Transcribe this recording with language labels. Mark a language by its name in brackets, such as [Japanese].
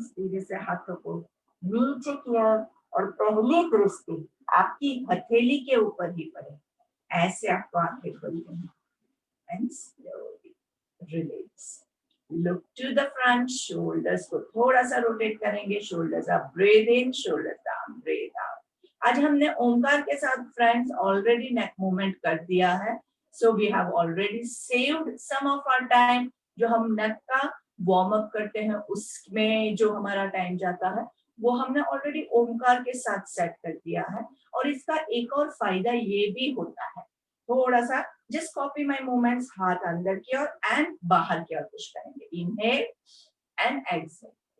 [Hindi] धीरे से हाथों को नीचे किया और पहली दृष्टि आपकी हथेली के ऊपर ही पड़े। ऐसे आपको आंखें खोलनी है [English] and slowly release. Look to the front. [Hindi] shoulders को थोड़ा सा रोटेट करेंगे। [English] shoulders up, breathe in, shoulders down, breathe out. [Hindi] आज हमने ओमकार के साथ फ्रेंड्स ऑलरेडी नेक मूवमेंट कर दिया है। [English] So we have already saved some of our time. [Hindi] जो हम नेक का वार्म अप करते हैं उसमें जो हमारा टाइम जाता है वो हमने ऑलरेडी ओमकार के साथ सेट कर दिया है। और इसका एक और फायदा ये भी होता है, थोड़ा सा [English] Just copy my movements. [Hindi] हाथ अंदर की ओर एंड बाहर की ओर पुश करेंगे। [English] Inhale and exhale.